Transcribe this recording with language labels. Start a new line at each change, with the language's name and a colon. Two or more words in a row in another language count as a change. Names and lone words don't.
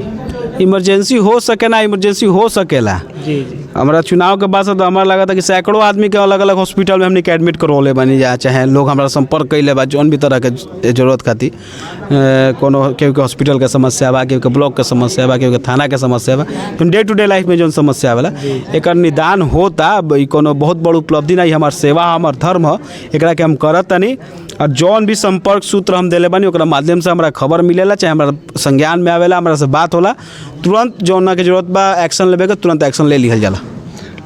Bhojpuri: इमरजेंसी हो सके ना, इमरजेंसी हो सकेला। जी। हमारा चुनाव के बाद तो हमारा लगा था कि सैकड़ों आदमी के अलग अलग हॉस्पिटल में हमने के एडमिट करवले बनी जा, चाहे लोग हमारा संपर्क कैले बा जौन भी तरह के जरूरत खातिर। कोनो केहू के हॉस्पिटल के समस्या बा, केहू के ब्लॉक के समस्या बा, केहू के थाना के समस्या बा, तो
English: day to day life
Bhojpuri: में जौन समस्या वाला एक निदान होता। कोनो बहुत बड़ उपलब्धि नहीं, हमार सेवा हमार धर्म है, एकरा के हम करत तनी। और जौन भी संपर्क सूत्र हम दिले बानी ओकरा माध्यम से हमारा खबर मिलेला, चाहे हमारा संज्ञान में आवेला, हमारा से बात होला, तुरंत जौन के जरूरत बा एक्शन लेवे के तुरंत एक्शन ले लिहल जाला।